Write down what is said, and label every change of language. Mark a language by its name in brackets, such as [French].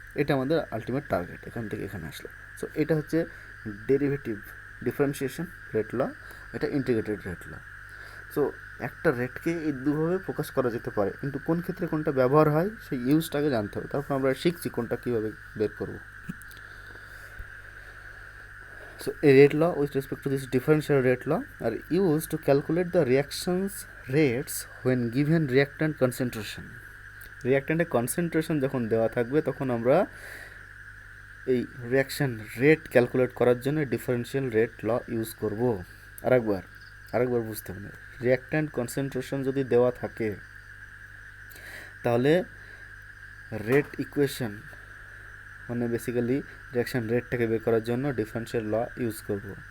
[Bangla] এটা আমাদের ultimate target, এখান থেকে এখানে আসলো। সো এটা হচ্ছে ডেরিভেটিভ ডিফারেন্সিয়েশন রেট ল, এটা ইন্টিগ্রেটেড রেট ল। সো একটা রেটকে এই দুভাবে প্রকাশ করা যেতে পারে, কিন্তু কোন ক্ষেত্রে কোনটা ব্যবহার হয় সেই ইউজটাকে জানতে হবে, তারপর আমরা শিখছি কোনটা কীভাবে বের করব। [English] So a rate law with respect to this differential rate law are used to calculate the reactions rates when given reactant concentration. [Bangla] রিয়াক্ট্যান্টের concentration যখন দেওয়া থাকবে তখন আমরা এই রিয়াকশান রেট ক্যালকুলেট করার জন্য ডিফারেন্সিয়াল রেট ল ইউজ করব। আরেকবার বুঝতে হবে, রিয়াক্ট্যান্ট কনসেন্ট্রেশন যদি দেওয়া থাকে তাহলে রেট ইকুয়েশন মানে বেসিক্যালি রিয়াকশান রেটটাকে বের করার জন্য ডিফারেন্সিয়াল ল ইউজ করব।